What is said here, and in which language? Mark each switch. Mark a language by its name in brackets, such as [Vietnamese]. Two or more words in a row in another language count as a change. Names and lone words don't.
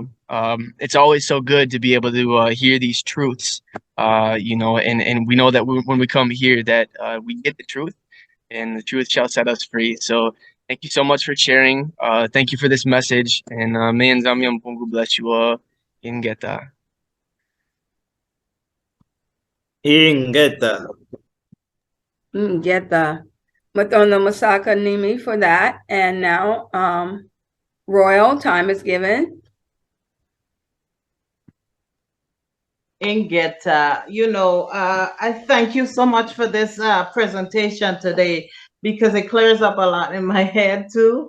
[English] It's always so good to be able to hear these truths, and we know that when we come here that we get the truth, and the truth shall set us free. So thank you so much for sharing. Thank you for this message, and may Nzambi Mpungu bless you all. Ingeta. Ingeta. [Kongo] Ingeta. Matondo Masaka Nimi [English] for that. And now, Royal, time is given. Ingeta, I thank you so much for this presentation today, because it clears up a lot in my head too.